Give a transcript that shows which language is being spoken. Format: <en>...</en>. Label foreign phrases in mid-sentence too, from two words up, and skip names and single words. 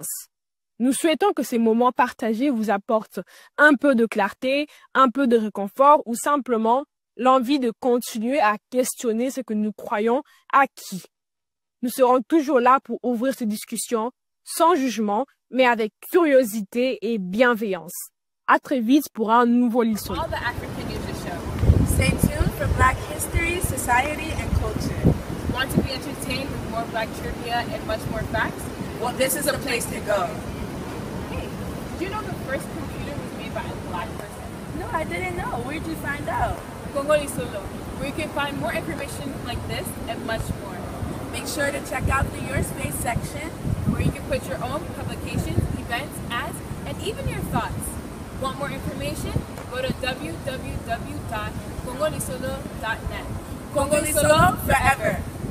<fr>Nous souhaitons que ces moments partagés vous apportent un peu de clarté, un peu de réconfort ou simplement l'envie de continuer à questionner ce que nous croyons acquis. Nous serons toujours là pour ouvrir ces discussions sans jugement, mais avec curiosité et bienveillance. À très vite pour un nouveau lissolo.</fr> <en>All the African Music Show. Stay tuned for Black history, society, and culture. Want to be entertained with more Black trivia and much more facts? Well, this is a place to go. Hey, did you know the first computer was made by a Black person? No, I didn't know. Where'd you find out? Congolais-Solo, where you can find more information like this and much more. Make sure to check out the Your Space section, where you can put your own publications, events, ads, and even your thoughts. Want more information? Go to www.congolais-solo.net. Congolais-Solo forever.</en>